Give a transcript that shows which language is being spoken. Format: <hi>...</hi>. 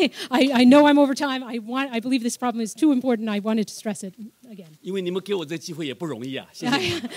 <en>I know I'm over time. I believe this problem is too important. I wanted to stress it again.</en> <zh>因为你们给我这个机会也不容易啊，谢谢。</zh>